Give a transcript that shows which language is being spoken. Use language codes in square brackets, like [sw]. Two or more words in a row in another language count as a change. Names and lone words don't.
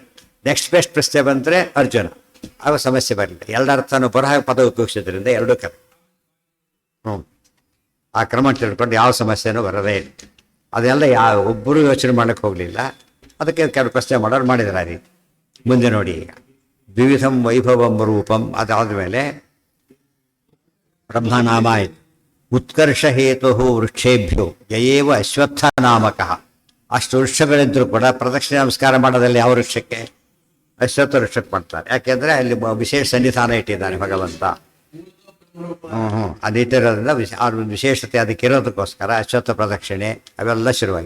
[en] next best [kn] ಪ್ರಶ್ನೆ ಬಂದರೆ ಅರ್ಜುನ, ಆಗ ಸಮಸ್ಯೆ ಬರಲಿಲ್ಲ. ಎರಡರ್ಥನೂ ಬರಹ ಪದ ಉಪಯೋಗಿಸೋದ್ರಿಂದ ಎರಡೂ ಕರೆ. ಆ ಕ್ರಮ ತಿಳ್ಕೊಂಡು ಯಾವ ಸಮಸ್ಯೆನೂ ಬರೋದೇ ಇಲ್ಲ. ಅದೆಲ್ಲ ಒಬ್ಬರು ಯೋಚನೆ ಮಾಡೋಕ್ಕೆ ಹೋಗಲಿಲ್ಲ. ಅದಕ್ಕೆ ಕೆಲವು ಪ್ರಶ್ನೆ ಮಾಡೋರು ಮಾಡಿದ್ದಾರೆ ಆ ರೀತಿ. ಮುಂದೆ ನೋಡಿ, ಈಗ [sa] ದ್ವಿವಿಧಂ ವೈಭವಂ ರೂಪಂ [kn] ಅದಾದ ಮೇಲೆ ಬ್ರಹ್ಮನಾಮ ಆಯಿತು. [sa] ಉತ್ಕರ್ಷ ಹೇತು ವೃಕ್ಷೇಭ್ಯೋ ಯಯೇವ ಅಶ್ವತ್ಥ ನಾಮಕಃ. [kn] ಅಷ್ಟು ವೃಕ್ಷಗಳಿದ್ದರೂ ಕೂಡ ಪ್ರದಕ್ಷಿಣೆ ನಮಸ್ಕಾರ ಮಾಡೋದಲ್ಲಿ ಯಾವ ವೃಕ್ಷಕ್ಕೆ? ಅಶ್ವತ್ಥ ವೃಕ್ಷಕ್ಕೆ ಮಾಡ್ತಾರೆ. ಯಾಕೆಂದರೆ ಅಲ್ಲಿ ವಿಶೇಷ ಸನ್ನಿಧಾನ ಇಟ್ಟಿದ್ದಾನೆ ಭಗವಂತ. ಅದಿಟ್ಟಿರೋದ್ರಿಂದ ವಿಶೇಷತೆ ಅದಕ್ಕಿರೋದಕ್ಕೋಸ್ಕರ ಅಶ್ವತ್ಥ ಪ್ರದಕ್ಷಿಣೆ ಅವೆಲ್ಲ ಶುರುವಾಗಿ.